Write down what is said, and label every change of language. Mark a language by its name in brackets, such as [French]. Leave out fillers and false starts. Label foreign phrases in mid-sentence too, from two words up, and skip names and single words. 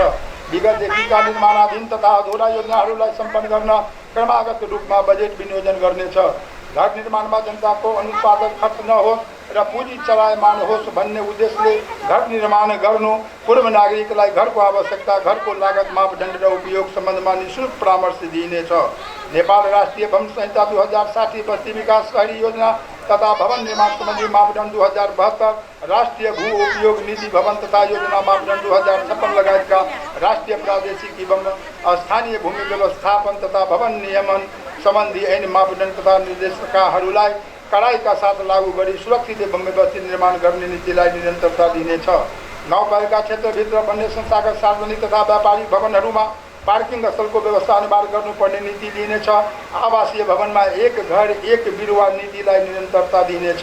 [Nepali] विगतदेखिका निर्माणाधीन तथा अधुरा योजनाहरूलाई सम्पन्न गर्न क्रमागत रूपमा बजेट विनियोजन गर्नेछ। घर निर्माणमा जनताको अनुत्पादक खर्च नहोस् र पुँजी चलायमान होस् भन्ने उद्देश्यले घर निर्माण गर्नु, पूर्व नागरिकलाई घरको आवश्यकता, घरको लागत, मापदण्ड र उपयोग सम्बन्धमा निःशुल्क परामर्श दिइनेछ। नेपाल राष्ट्रिय भवन संहिता 2060, बस्ती विकास शहरी योजना तथा भवन निर्माण सम्बन्धी मापदण्ड 2072, राष्ट्रिय भू उपयोग नीति भवन तथा योजना मापदण्ड 2056 लगायतका राष्ट्रिय, प्रादेशिक एवं स्थानीय भूमि व्यवस्थापन तथा भवन नियमन सम्बन्धी ऐन मापदण्ड तथा निर्देशिकाहरूलाई कडाइका साथ लागू गरी सुरक्षित एवं व्यवस्थित निर्माण गर्ने नीतिलाई निरन्तरता दिनेछ। गाउँपालिका क्षेत्रभित्र बन्ने संस्थागत सार्वजनिक तथा व्यापारिक भवनहरूमा पार्किङ स्थलको व्यवस्था अनिवार्य गर्नुपर्ने नीति लिनेछ। आवासीय भवनमा एक घर एक बिरुवा नीतिलाई निरन्तरता दिनेछ।